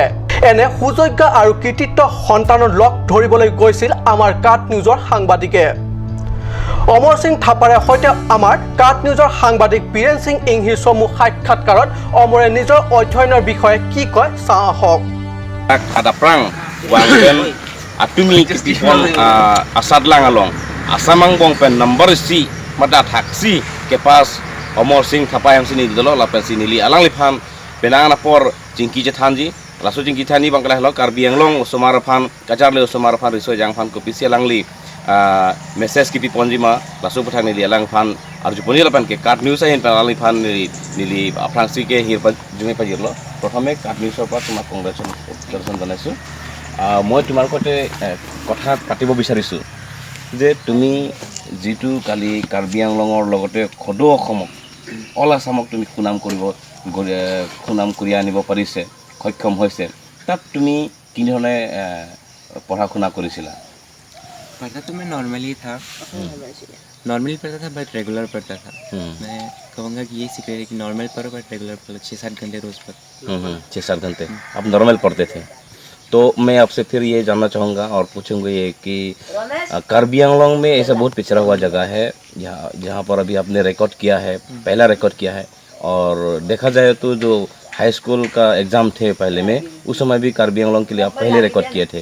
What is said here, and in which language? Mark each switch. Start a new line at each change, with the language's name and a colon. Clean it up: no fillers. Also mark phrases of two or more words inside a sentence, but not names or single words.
Assamese: এনে সুযোগ্য আৰু কৃতিত্ব সন্তানৰ লগ ধৰিবলৈ গৈছিল আমাৰ কাট নিউজৰ সাংবাদিকে। অমৰ সিং থাপাৰে সৈতে আমাৰ কাট নিউজৰ সাংবাদিক বীৰেন সিং ইংহিৰ চমু সাক্ষাৎকাৰত অমৰে নিজৰ অধ্যয়নৰ বিষয়ে কি কয় চাওঁ আহক।
Karbi: Kadaprang wangken atumi kitipon asad langalong asamang bongpen number si mada taksi kepas Omor Singh Thapa yang sini dolo lapen sini li alang liphan penangan apor jingki jethanji lasu jingki thani bangkala lo Karbi Anglong usumaraphan kajar le usumaraphan riso jangphan kopisi alang li message kipi ponjima lasu puthang ni li alang phan arjuponi lapan ke kat news ahin alang liphan nili aprangsi ke hirpan jungai pajirlo
Assamese: প্ৰথমে কাট নিউজৰ পৰা তোমাক কংগ্ৰেচুলেশ্যন জনাইছোঁ। মই তোমাৰ সৈতে কথা পাতিব বিচাৰিছোঁ যে তুমি যিটো কালি কাৰ্বি আংলঙৰ লগতে সদৌ অসমক
English: All Assam
Assamese: তুমি সুনাম কৰি আনিব পাৰিছে সক্ষম হৈছে, তাত তুমি কি ধৰণে পঢ়া শুনা কৰিছিলা?
Hindi: पढ़ता तो मैं नॉर्मली था, नॉर्मली पढ़ता था
English: but regular
Hindi: पढ़ता था। मैं कहूँगा कि ये सीख रहे कि नॉर्मल पढ़ो
English: but regular
Hindi: पढ़ो, 6-7 घंटे रोज पढ़ो। 6-7 घंटे आप नॉर्मल पढ़ते थे। तो मैं आपसे फिर ये जानना चाहूँगा और पूछूँगा ये कि कार्बी आंगलोंग में ऐसा बहुत पिछड़ा हुआ जगह है जहाँ पर अभी आपने रिकॉर्ड किया है, पहला रिकॉर्ड किया है, और देखा जाए तो जो
English: high school
Hindi: का एग्ज़ाम थे पहले में उस समय भी कार्बी आंगलोंग के लिए आप पहले रिकॉर्ड किए थे।